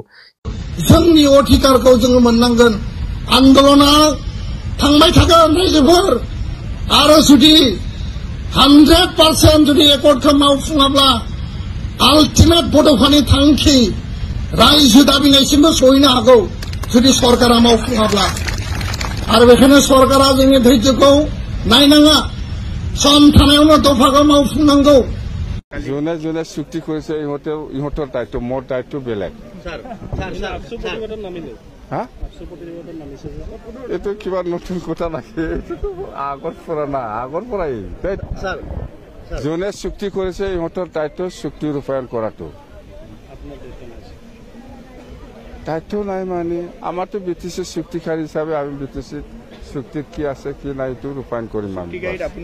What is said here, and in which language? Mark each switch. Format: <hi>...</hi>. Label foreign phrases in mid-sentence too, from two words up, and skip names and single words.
<brx>जोंनि अधिकारखौ जोङो मोननांगोन आन्दलना थांबाय थागोन रायजोफोर आरो जुदि 100% जुदि एकर्डखौ मावफुङाब्ला आल्टिमेट बड'फानि थांखि रायजो दाबिनायसिमबो सहैनो हागौ जुदि सरकारा मावफुङाब्ला आरो बेखायनो सरकारा जोंनि धैर्यखौ नायनाङा सम थानायावनो दफाखौ मावफुंनांगौ</brx> <as>যোনে চুক্তি করেছে ইহঁতৰ দায়িত্ব মোৰ দায়িত্ব বেলেগ এইটো কিবা নতুন কথা নাকি এইটোতো আগৰ পৰা না আগৰ পৰাই যোনে চুক্তি করেছে ইহঁতৰ দায়িত্ব চুক্তি ৰূপায়ণ কৰাটো দায়িত্ব নাই মানে আমাৰতো বিটিসি চুক্তিকাৰী হিচাপে আমি বিটিসি চুক্তিত কি আছে কি নাই এইটো ৰূপায়ণ কৰিম আমি</as>